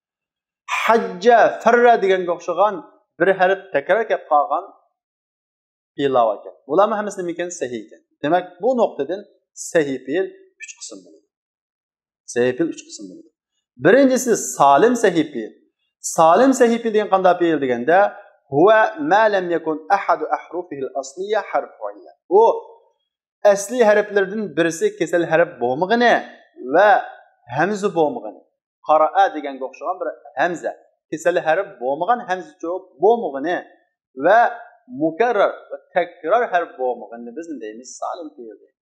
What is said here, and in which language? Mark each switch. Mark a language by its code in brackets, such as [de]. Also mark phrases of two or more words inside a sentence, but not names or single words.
[uz] Hajja, farra deganga o'xshagan bir harf takror kelib qolgan fe'llar ekan. Bularning hammasi nima ekan? Sahih ekan. Demak, bu nuqtadan sahih fe'l 3 qism bo'ladi. Sahih fe'l 3 qism bo'ladi. Birinchisi salim sahih fe'l. Salim sahih fe'l degan qanday fe'l deganda, [ar] هو ما لم يكن أحد أحرفه الأصلية حرف علة. [uz] O asli harflardan birisi kesal harf bo'lmagani va hamza bo'lmagani. Qara'a deganga o'xshagan bir hamza, kesal harf bo'lmagan hamza bo'lmagani va mukarrar va takror harf bo'lmagani biz deymiz salim fe'l deymiz.